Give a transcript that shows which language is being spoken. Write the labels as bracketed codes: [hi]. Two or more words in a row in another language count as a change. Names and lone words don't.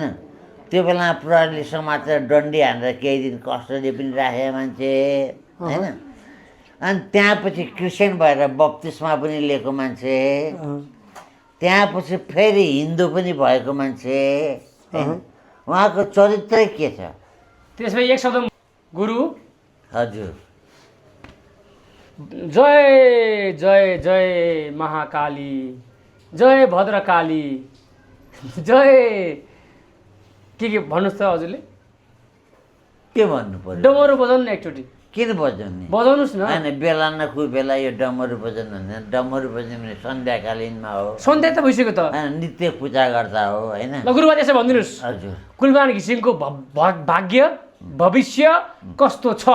[ne] त्यो बेलामा प्रहरीले समातेर डन्डी हानेर केही दिन कस्टडी पनि राखे मान्छे होइन, अनि त्यहाँपछि क्रिस्चियन भएर बप्तिस्मा पनि लिएको मान्छे, त्यहाँपछि फेरि हिन्दू पनि भएको मान्छे होइन। उहाँको चरित्रै के छ? त्यसमा एक शब्द गुरु। हजुर, जय जय जय महाकाली, जय भद्रकाली, जय के भन्नुहोस् त हजुरले? के भन्नु पर्यो? डमरू बजाउनु न एकचोटि। किन बजाउने? बजाउनुहोस् न। होइन, बेला न कोही बेला यो डमरू बजाउनु भन्दैन। डमरू बजाउने भने सन्ध्याकालीनमा हो। सन्ध्या त भइसक्यो त। होइन, नित्य पूजा गर्दा हो होइन। ल गुरुबा त्यसो भनिदिनुहोस्, हजुर, कुलमान घिसिङको भाग्य भविष्य कस्तो छ?